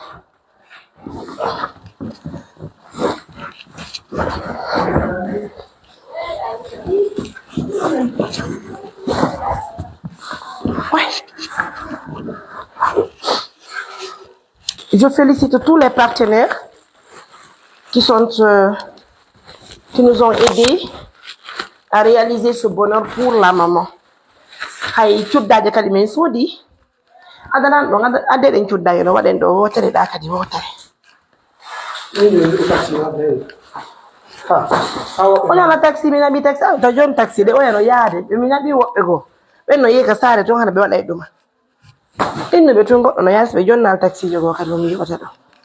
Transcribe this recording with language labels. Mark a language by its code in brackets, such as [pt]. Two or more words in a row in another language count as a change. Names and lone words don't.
[fr] Ouais. Je félicite tous les partenaires qui nous ont aidés à réaliser ce bonheur pour la maman. [ff] Hay tuddaje kadi men sodi adanan do ade den tuddaje no waden do wotere da kadi wotere ona na taxi mina bi taxi to jon taxi de oyano yaade be mina bi wobbe go be no yeka sare ton hana be wada duma inno be ton goddo no yas be jonnal taxi jogo kadi mi wota do